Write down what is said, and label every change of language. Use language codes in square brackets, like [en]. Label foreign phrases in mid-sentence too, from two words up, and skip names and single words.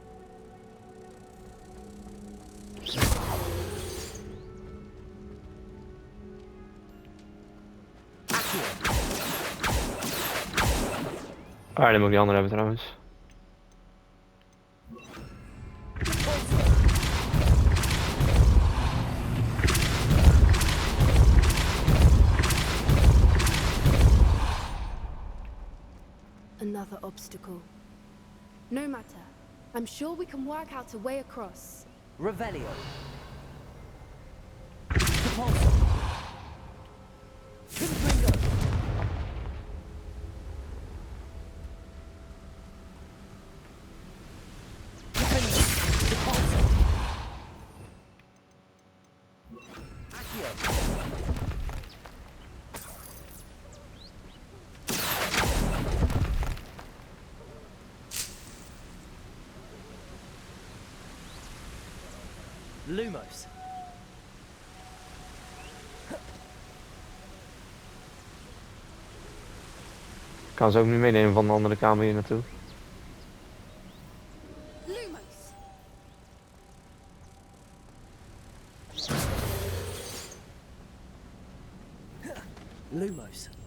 [la] Accio. [nl] Ah, dan moet ik die andere hebben trouwens. [en] Another obstacle. No matter. I'm sure we can work out a way across. [la] Revelio. Repulsor. Confringo. Confringo. Repulsor. Accio. Lumos. [nl] Ik kan ze ook niet meenemen van de andere kamer hier naartoe. [la] Lumos! Lumos.